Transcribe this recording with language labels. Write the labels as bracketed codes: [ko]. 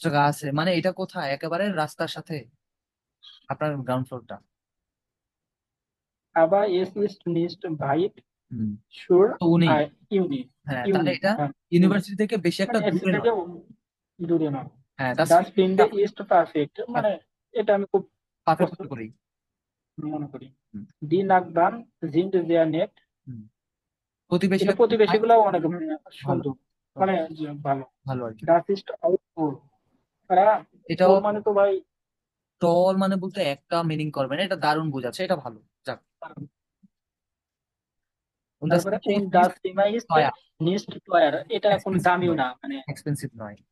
[bn] আছে মানে এটা কোথায়, একেবারে রাস্তার সাথে আপনার গ্রাউন্ড ফ্লোরটা। [de] aber es ist nicht weit [bn] হুম, [de] zur [bn] তো উনি, [de] Uni, [bn] হ্যাঁ তাহলে এটা হ্যাঁ, ইউনিভার্সিটি থেকে বেশি একটা মানে এর দূরে থেকে নয়। দূরে না। হ্যাঁ, [de] Das finde ist perfect, [bn] মানে এটা আমি খুব পারফেক্ট পছন্দ করি। মনে করি। হুম, [de] Die Nachbarn sind sehr nett, [bn] হুম। প্রতিবেশী এটা প্রতিবেশীগুলো অনেক ভালো, সুন্দর, মানে যে ভালো। ভালো আর কি। [de] Das ist auch cool, [bn] তারা এটাও cool মানে তো ভাই টল মানে বলতে একটা মিনিং করবে না, এটা দারুণ বোঝাচ্ছে, এটা ভালো। যাক। [de] Und das [bn] তারপরে [de] Zimmer und ist das nicht Zimmer ist teuer, nicht teuer, [bn] এটা কোনো [en] expensive [bn] দামিও নয়, না, মানে expensive নয়।